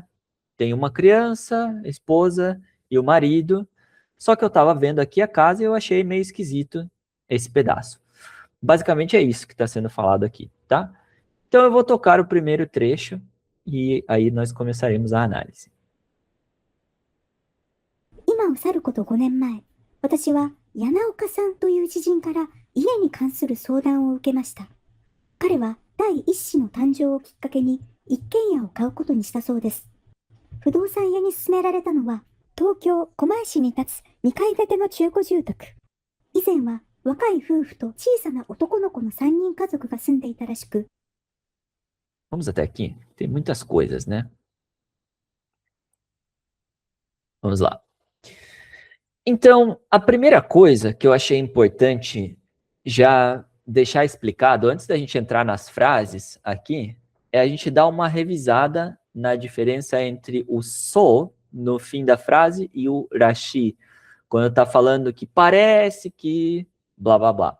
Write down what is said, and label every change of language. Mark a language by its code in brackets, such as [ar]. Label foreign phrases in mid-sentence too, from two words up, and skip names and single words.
[pt] Tem uma criança, esposa e o marido. Só que eu estava vendo aqui a casa e eu achei meio esquisito esse pedaço. Basicamente é isso que está sendo falado aqui, tá? Então eu vou tocar o primeiro trecho e aí nós começaremos a análise. [ja] 今を去ること5年前、私は柳岡さんという知人から家に関する相談を受けました。彼は第一子の誕生をきっかけに一軒家を買うことにしたそうです。不動産屋に勧められたのは、東京狛江市に立つ2階建ての中古住宅。以前は若い夫婦と小さな男の子の3人家族が住んでいたらしく、 [pt] Vamos até aqui? Tem muitas coisas, né? Vamos lá. Então, a primeira coisa que eu achei importante já deixar explicado, antes da gente entrar nas frases aqui, é a gente dar uma revisada na diferença entre o so no fim da frase e o rashi, quando tá falando que parece que blá blá blá.